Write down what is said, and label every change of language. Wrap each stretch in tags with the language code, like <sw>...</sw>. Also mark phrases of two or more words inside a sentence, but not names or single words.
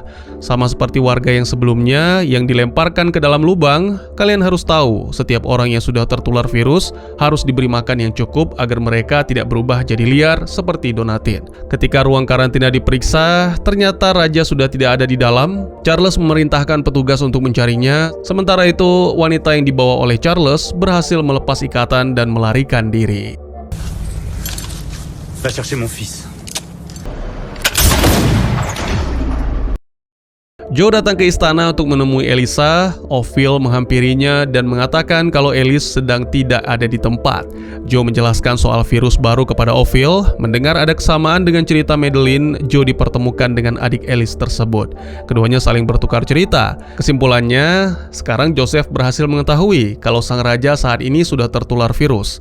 <id>Sama seperti warga yang sebelumnya yang dilemparkan ke dalam lubang, kalian harus tahu setiap orang yang sudah tertular virus harus diberi makan yang cukup agar mereka tidak berubah jadi liar seperti Donatien. Ketika ruang karantina diperiksa, ternyata raja sudah tidak ada di dalam. Charles memerintahkan petugas untuk mencarinya. Sementara itu, wanita yang dibawa oleh Charles berhasil melepas ikatan dan melarikan diri.</id> <fr>Va chercher mon fils.</fr> <id>Joe datang ke istana untuk menemui Elisa. Ophil menghampirinya dan mengatakan kalau Alice sedang tidak ada di tempat. Joe menjelaskan soal virus baru kepada Ophil. Mendengar ada kesamaan dengan cerita Madeline, Joe dipertemukan dengan adik Alice tersebut. Keduanya saling bertukar cerita. Kesimpulannya, sekarang Joseph berhasil mengetahui kalau sang raja saat ini sudah tertular virus.</id>